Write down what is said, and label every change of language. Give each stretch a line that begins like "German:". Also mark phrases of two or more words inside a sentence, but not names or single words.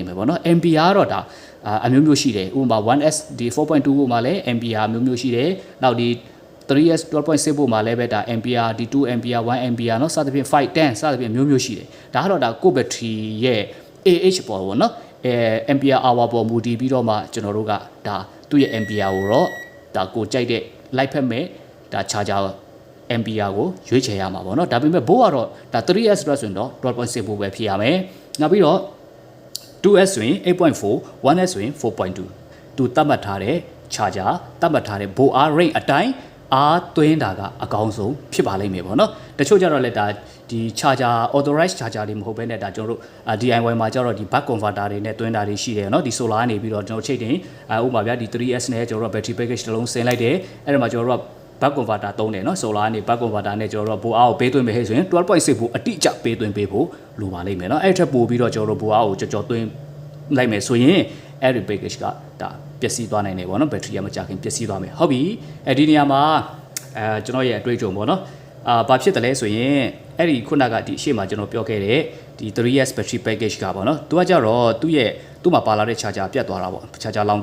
Burmese: မယ်ပေါ့နော် ampere ကတော့ဒါအမျိုးမျိုးရှိတယ်ဥပမာ 1S ဒီ 4.2 volt မှာလည်း ampere မျိုးမျိုးရှိတယ်နောက်ဒီ 3S 12.6 volt မှာလည်းပဲဒါ ampere ဒီ2 ampere 1 ampere เนาะစသဖြင့်5 10စသဖြင့်မျိုးမျိုးရှိတယ်ဒါကတော့ဒါကိုယ့် battery ရဲ့ AH ပေါ်ပေါ့နော်
English: ampere hour
Burmese: ပေါ်မူတည်ပြီးတော့မှကျွန်တော်တို့ကဒါသူ့ရဲ့ ampere ကိုတော့ဒါကိုကြိုက်တဲ့ light ဖက်မဲ့ဒါ
English: charger ampere
Burmese: ကိုရွေးချယ်ရမှာပေါ့နော်ဒါပေမဲ့ဘိုးကတော့ဒါ 3S အတွက်ဆိုရင်တော့ 12.6 volt ပဲဖြစ်ရမယ်နောက်ပြီးတော့ 2S ဆိုရင် 8.4 1S ဆိုရင် 4.2 သူတတ်မှတ်ထားတဲ့ charger တတ်မှတ်ထားတဲ့ဘိုးအား rate အတိုင်းအားသွင်းတာကအကောင်းဆုံးဖြစ်ပါလိမ့်မယ်ပေါ့နော်တချို့ကြတော့လည်းဒါဒီ charger
English: authorized charger
Burmese: တွေမဟုတ်ဘဲနဲ့ဒါကျွန်တော်တို့ DIY မှာကျတော့ဒီ
English: buck converter
Burmese: တွေနဲ့တွင်းတာတွေရှိတယ်เนาะဒီ solar ကနေပြီးတော့ကျွန်တော်ချိတ်တင်ဥပမာဗျာဒီ 3S နဲ့ကျွန်တော်တို့
English: battery package
Burmese: တစ်လုံးဆင် လိုက်တယ်အဲ့ဒါမှာကျွန်တော်တို့က
English: buck converter
Burmese: သုံးတယ်เนาะ solar ကနေ
English: buck converter
Burmese: နဲ့ကျွန်တော်တို့ဘိုးအားကိုပေးသွင်းပေးဟဲ့ဆိုရင် 12.6 volt အတိအကျပေးသွင်းပေးဖို့လိုပါလိမ့်မယ်เนาะအဲ့ထက်ပိုပြီးတော့ကျွန်တော်တို့ဘိုးအားကိုကြော်သွင်းလိုက်မယ်ဆိုရင်အဲ့ဒီ package ကဒါပျက်စီးသွားနိုင်တယ်ပေါ့เนาะ battery ကမကြခင်ပျက်စီးသွားမယ်ဟုတ်ပြီ ဒီနေရာမှာကျွန်တော်ရဲ့အတွေ့အကြုံပေါ့နော်ဘာဖြစ်တယ်လဲဆိုရင်အဲ့ဒီခုနကဒီအရှိမကျွန်တော်ပြောခဲ့တဲ့ဒီ 3S
English: battery package
Burmese: ကပေါ့နော်သူကကြတော့သူ့မှာပါလာတဲ့ charger ပြတ်သွားတာပေါ့ charger လောင်